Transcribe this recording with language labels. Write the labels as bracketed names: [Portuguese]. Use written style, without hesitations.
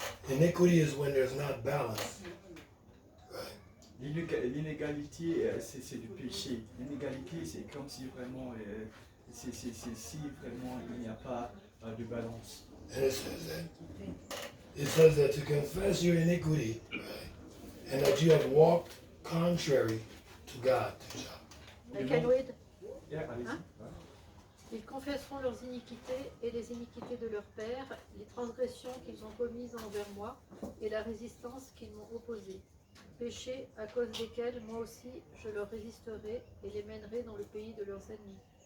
[English] Iniquity is when there's not balance. Right? [French] L'inégalité, c'est du péché. L'inégalité, c'est comme si vraiment, c'est si vraiment il n'y a pas de balance. [English] And it says that to confess your iniquity, right? And that you have walked contrary to God, to Jah. I can read. [French] Yeah, allez-y. Hein? Ils confesseront leurs iniquités et les iniquités de leurs pères, les transgressions qu'ils ont commises envers moi et la résistance qu'ils m'ont opposée. Péchés à cause desquels moi aussi je leur résisterai et les mènerai dans le pays de leurs ennemis.